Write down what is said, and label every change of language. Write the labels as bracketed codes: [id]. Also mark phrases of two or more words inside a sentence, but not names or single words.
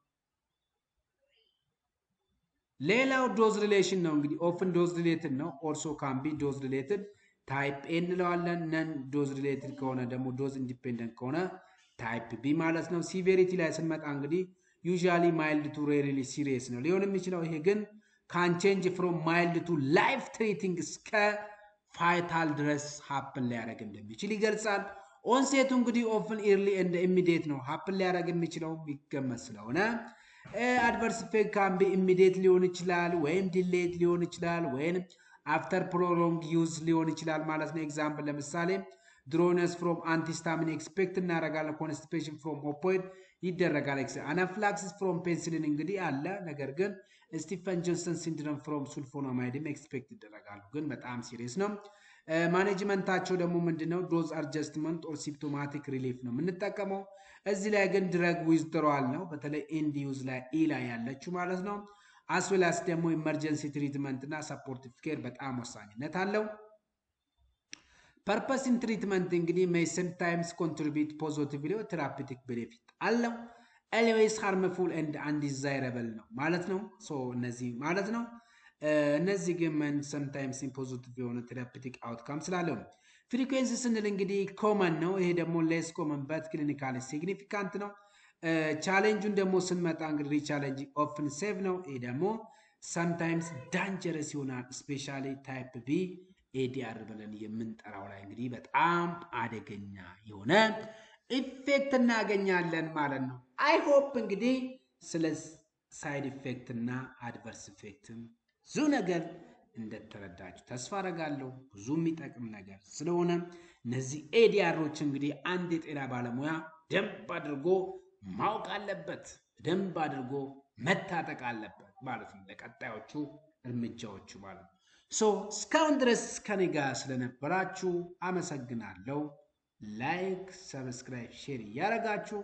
[am] ሌላው [en] dose relation [am] ነው እንግዲህ [en] often dose related [am] ነው። [en] also can be dose related type A [am] እንለዋለን። [en] non dose related [am] ከሆነ ደግሞ [en] dose independent [am] ከሆነ [en] type B [am] ማለት ነው። ሲቬሪቲ ላይ ስንመጣ እንግዲህ [en] usually mild to rarely serious [am] ነው ሊሆን የሚችለው። ይሄ ግን [en] can change from mild to life threatening [am] እስከ ፋይታል ድረስ ሀፕን ሊያደርግ እንደሚችል ይገልጻል። ኦንሴቱ እንግዲህ [en] often early and immediate [am] ነው ሀፕን ሊያደርግ የሚችለው የሚገመት ስለሆነ [en] adverse effect can be immediate [am] ሊሆን ይችላል ወይም delayed ሊሆን ይችላል ወይም [en] after prolonged use [am] ሊሆን ይችላል ማለት ነው ኤግዛምፕል ለምሳሌ [en] dryness from antihistamine expect [am] እናደርጋለን [en] constipation from opioid [am] ይደረጋል [en] anaphylaxis from penicillin [am] እንግዲህ አለ ነገር ግን ስቲፈን ጆንሰን ሲንድሮም [en] from sulfonamide expect [am] ይደረጋሉ ግን በጣም ሲሪየስ ነው ማኔጅመንታቸው ደግሞ ምንድነው [en] dose adjustment or symptomatic relief [am] ነው የምንጠቀመው እዚህ ላይ ግን [en] drug withdrawal [am] ነው በተለይ [en] end use [am] ላይ ኢ ላይ ያለችው ማለት ነው አስዌላስ ደግሞ [en] emergency treatment [am] እና [en] supportive care [am] በጣም ወሳኝነት አለው [en] purpose in treatment እንግዲህ may sometimes contribute positively or therapeutic benefit አለው always harmful and undesirable [am] ነው ማለት ነው ሶ እነዚህ ማለት ነው እነዚህ ግን [en] sometimes positive የሆነ therapeutic outcome [am] ስላለው ነው frequency ስንል እንግዲህ common ነው ይሄ ደግሞ [en] less common but clinically significant [am] ነው ቻሌንጁን ደግሞ ስንመጣ እንግዲህ [en] challenge often safe [am] ነው ይሄ ደግሞ [en] sometimes dangerous [am] ይሆናል [en] especially type B ADR [am] ብለን የምንጠራው ላይ እንግዲህ በጣም አደገኛ የሆነ ኢፌክት እናገኛለን ማለት ነው I hope እንግዲህ ስለ [en] side effect [am] እና አድቨርስ ኢፌክትም ብዙ ነገር እንደተረዳችሁ ተስፋ አደርጋለሁ ብዙ የሚጠቅም ነገር ስለሆነ እነዚህ ኤዲአሮች እንግዲህ አንድ የጤና ባለሙያ ደንብ አድርጎ ማወቅ አለበት ደንብ አድርጎ መታጠቅ አለበት ማለት ነው ለቀጣዮቹ እርምጃዎቹ ማለት ነው ሶ እስካሁን ድረስ ከኔ ጋር ስለነበራችሁ አመሰግናለሁ [en] like subscribe share [am] ያደርጋችሁ